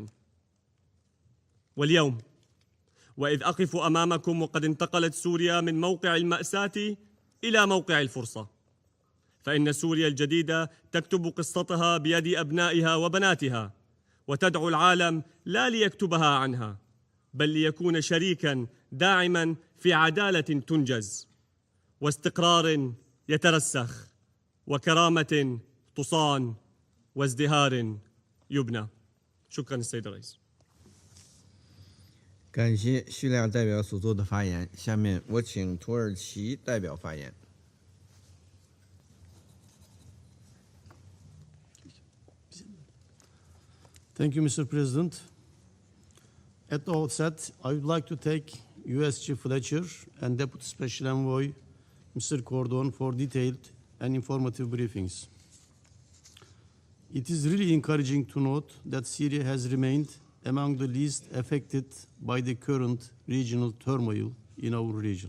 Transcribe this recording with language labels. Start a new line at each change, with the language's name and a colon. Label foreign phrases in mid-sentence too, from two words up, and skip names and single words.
Arabic: واليوم وإذ أقف أمامكم وقد انتقلت سوريا من موقع المأساة إلى موقع الفرصة، فإن سوريا الجديدة تكتب قصتها بيد أبنائها وبناتها، وتدعو العالم لا ليكتبها عنها بل ليكون شريكا داعما في عدالة تنجز واستقرار يترسخ وكرامة تصان وازدهار يبنى. شكرا السيد الرئيس.
Chinese: 感谢叙利亚代表所做的发言。下面我请土耳其代表发言。
English: Thank you, Mr. President. At the outset, I would like to thank USG Fletcher and Deputy Special Envoy Mr. Cordon for detailed and informative briefings. It is really encouraging to note that Syria has remained among the least affected by the current regional turmoil in our region.